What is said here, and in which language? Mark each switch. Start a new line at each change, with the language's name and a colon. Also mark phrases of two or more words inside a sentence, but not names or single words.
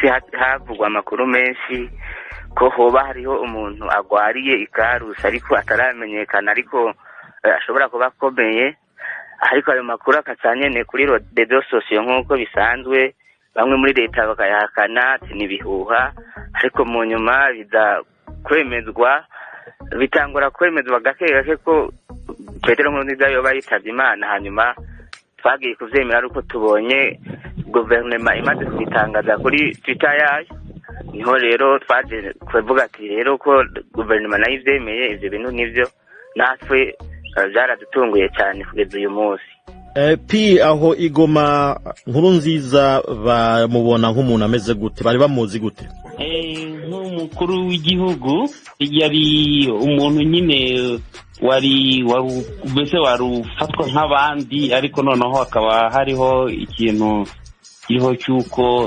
Rundi: havugwa amakuru menshi ko hoba hariho umuntu agwariye ikarusi ariko ataramenyekana, ariko ashobora kuba akomeye, ariko ayo makuru akacanyene kuri
French: reseaux sociaux
Rundi: nk'uko bisanzwe, bamwe muri leta bakayahakana ati nibihuha, ariko mu nyuma biza kwemezwa, bitangura kwemezwa gake gake ko Petero Nkurunziza yoba yitavye Imana. Hanyuma twagiye kuvyemera ariko tubonye guverinoma imaze kubitangaza kuri Twitter yayo, niho rero twaje kuvuga ati rero ko guverinoma nayo ivyemeye, ivyo bintu nivyo natwe byaradutunguye cyane kugeza uyu munsi. Aho Igoma Nkurunziza bamubona nk'umuntu ameze gute? Bari bamuzi gute?
Kinyarwanda: Nk'umukuru w'igihugu yari umuntu nyine wari ufatwa nk'abandi, ariko noneho hakaba hariho ikintu kiriho cy'uko